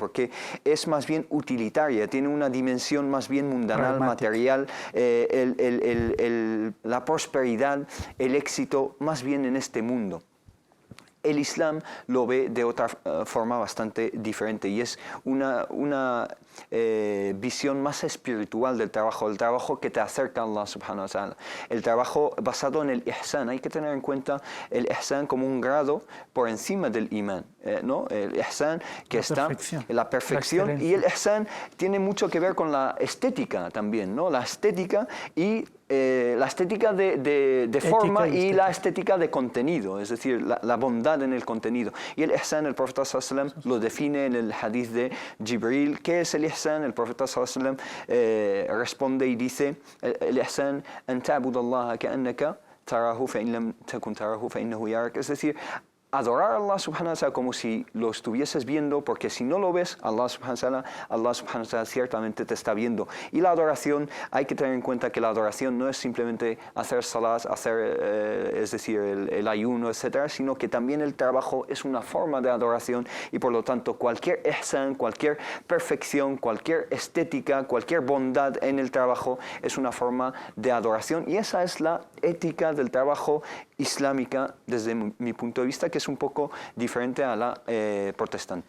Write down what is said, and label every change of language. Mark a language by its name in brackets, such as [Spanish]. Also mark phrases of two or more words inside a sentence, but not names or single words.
[Spanish] Porque es más bien utilitaria, tiene una dimensión más bien mundanal, material, la prosperidad, el éxito, más bien en este mundo. El Islam lo ve de otra forma bastante diferente y es una visión más espiritual del trabajo que te acerca a Allah [Arabic] سبحانه وتعالى. [Spanish] El trabajo basado en el ihsan, hay que tener en cuenta el ihsan como un grado por encima del imán, ¿no? El ihsan que está en la perfección y el ihsan tiene mucho que ver con la estética también, ¿no? La estética y la estética de forma y la estética de contenido, es decir, la bondad en el contenido. Y el ihsan, el profeta [Arabic] صلى الله عليه وسلم [Spanish] lo define en el hadith de Jibril. ¿Qué es el ihsan? El profeta [Arabic] صلى الله عليه وسلم [Spanish] responde y dice, el ihsan, [Arabic] أن تعبد الله كأنك تراه فإن لم تكن تراه فإنه يراك. [Spanish] Es decir, adorar a Allah [Arabic] سبحانه وتعالى [Spanish] como si lo estuvieses viendo, porque si no lo ves, Allah [Arabic] سبحانه وتعالى [Spanish] ciertamente te está viendo. Y la adoración, hay que tener en cuenta que la adoración no es simplemente hacer salat, es decir, el ayuno, etcétera, sino que también el trabajo es una forma de adoración y por lo tanto cualquier ihsan, cualquier perfección, cualquier estética, cualquier bondad en el trabajo es una forma de adoración y esa es la ética del trabajo islámica desde mi punto de vista, que es un poco diferente a la protestante.